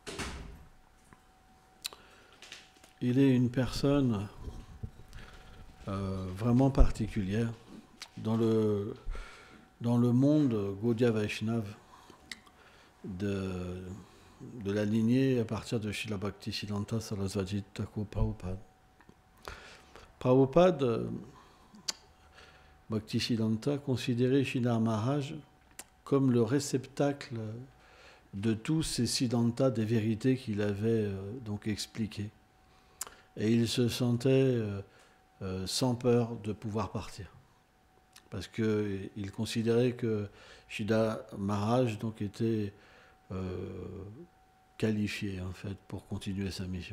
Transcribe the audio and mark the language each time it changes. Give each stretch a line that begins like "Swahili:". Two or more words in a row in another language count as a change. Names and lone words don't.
French: Il est une personne vraiment particulière dans le monde Gaudiya Vaishnav de la lignée à partir de Srila Bhaktisiddhanta Sarasvati Thakur Prabhupada. Prabhupada, Bhaktisiddhanta, considérait Sridhar Maharaj comme le réceptacle de tous ces siddhantas, des vérités qu'il avait donc expliquées. Et il se sentait sans peur de pouvoir partir. Parce qu'il considérait que Sridhar Maharaj donc, était qualifié en fait, pour continuer sa mission.